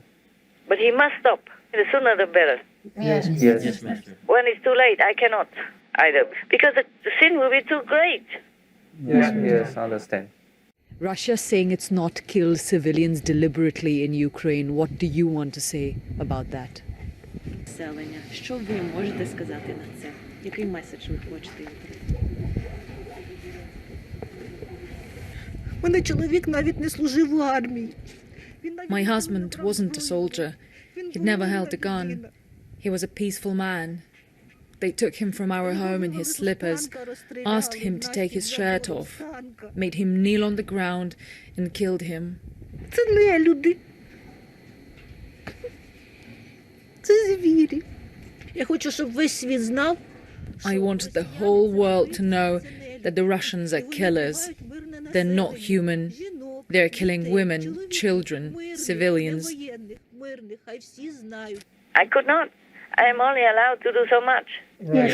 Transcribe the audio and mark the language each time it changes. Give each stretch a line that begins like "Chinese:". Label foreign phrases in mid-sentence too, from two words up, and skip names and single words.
English: But he must stop. The sooner the better. Yes. Yes. Yes, Master. When it's too late, I cannot either. Because the sin will be too great. Yes, Yes, understand. Russia saying it's not killed civilians deliberately in Ukraine. What do you want to say about that?
Ukrainian: Населення. Що ви можете сказати на це? Який меседж ви хочете їм передати? Мене чоловік навіть не служив у армії.
English: My husband wasn't a soldier. He'd never held a gun. He was a peaceful man. They took him from our home in his slippers, asked him to take his shirt off, made him kneel on the ground and killed him.
Ukrainian: Це не люди. Це звірі. Я хочу, щоб весь світ знав.
English: I wanted the whole world to know that the Russians are killers. They're not human. They're killing women, children, civilians. I could not. I am only allowed to do so much. Yes,